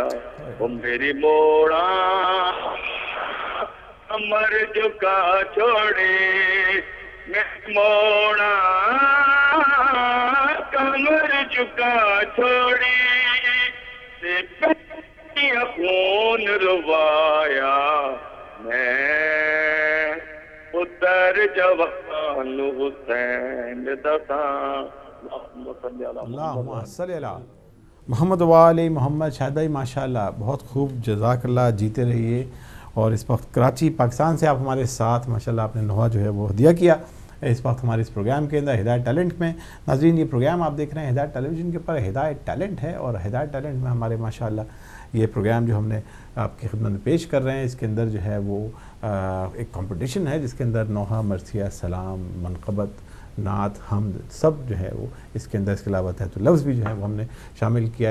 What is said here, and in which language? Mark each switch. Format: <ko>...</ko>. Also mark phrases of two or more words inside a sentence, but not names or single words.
<pa>او میری موڑا کمر جھکا چھوڑے، میں موڑا کمر جھکا چھوڑی، خون رُوایا. میں پتر جوان حسین دسا.</pa> <ar>اللهم صل على محمد وآل محمد.</ar> <ur>شاہد بھائی ماشاءاللہ، بہت خوب، جزاک اللہ، جیتے رہیے. اور اس وقت کراچی پاکستان سے آپ ہمارے ساتھ ماشاءاللہ آپ نے نوحہ جو ہے وہ ہدیہ کیا اس وقت ہمارے اس پروگرام کے اندر ہدایت ٹیلنٹ میں. ناظرین، یہ پروگرام آپ دیکھ رہے ہیں ہدایت ٹیلی ویژن کے اوپر، ہدایت ٹیلنٹ ہے. اور ہدایت ٹیلنٹ میں ہمارے ماشاءاللہ یہ پروگرام جو ہم نے آپ کی خدمت میں پیش کر رہے ہیں، اس کے اندر جو ہے وہ ایک کمپٹیشن ہے جس کے اندر نوحہ، مرثیہ، سلام، منقبت، نعت، حمد سب جو ہے وہ اس کے اندر، اس کے علاوہ تو لفظ بھی جو ہے وہ ہم نے شامل کیا ہے.</ur>